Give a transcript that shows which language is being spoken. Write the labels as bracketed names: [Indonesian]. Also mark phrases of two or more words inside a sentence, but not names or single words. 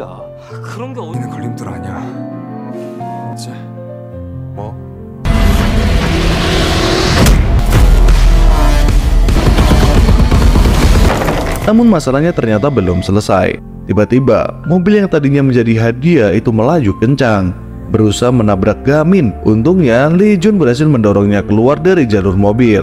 [Korean] 그런 게 어디 있는 걸림돌 아니야. 이제 뭐? [Indonesian] Namun masalahnya ternyata belum selesai. Tiba-tiba, mobil yang tadinya menjadi hadiah itu melaju kencang, berusaha menabrak Gamin. Untungnya, Lee Jun berhasil mendorongnya keluar dari jalur mobil.